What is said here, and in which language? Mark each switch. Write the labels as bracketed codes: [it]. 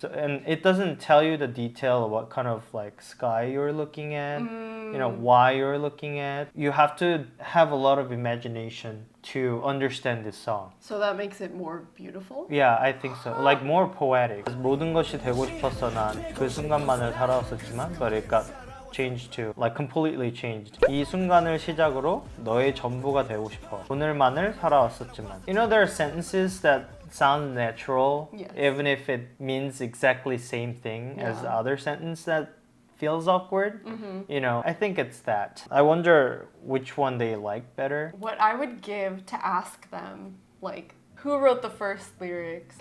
[en] So, and it doesn't tell you the detail of what kind of like sky you're looking at, you know, why you're looking at. You have to have a lot of imagination to understand this song. So that makes it more beautiful? Yeah, I think so. Like more poetic. [ko] 모든 것이 되고 싶었어 난 그 순간만을 살아왔었지만, [en] but it got changed to like completely changed. [ko] 이 순간을 시작으로 너의 전부가 되고 싶어. 오늘만을 살아왔었지만. [en] You know, there are sentences that sound natural, Yes. even if it means exactly same thing as the Yeah. other sentence that feels awkward. You know, I think it's that. I wonder which one they like better. What I would give to ask them, like, who wrote the first lyrics?